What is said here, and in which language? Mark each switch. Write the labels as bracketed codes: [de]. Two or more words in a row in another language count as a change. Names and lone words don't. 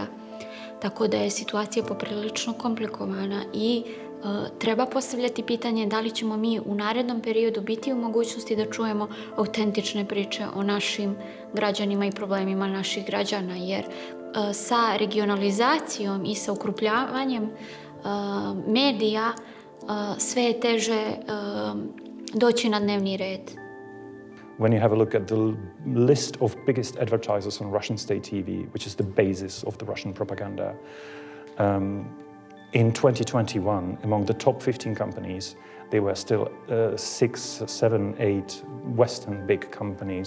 [bs] Tako da je situacija poprilično komplikovana i treba postavljati pitanje da li ćemo mi u narednom periodu biti u mogućnosti da čujemo autentične priče o našim građanima i problemima naših građana, jer sa regionalizacijom i sa ukrupljavanjem medija sve je teže doći na dnevni red. [en] When you have a look at the list of biggest advertisers on Russian state TV, which is the basis of the Russian propaganda, in 2021, among the top 15 companies, there were still 6, 7, 8 Western big companies.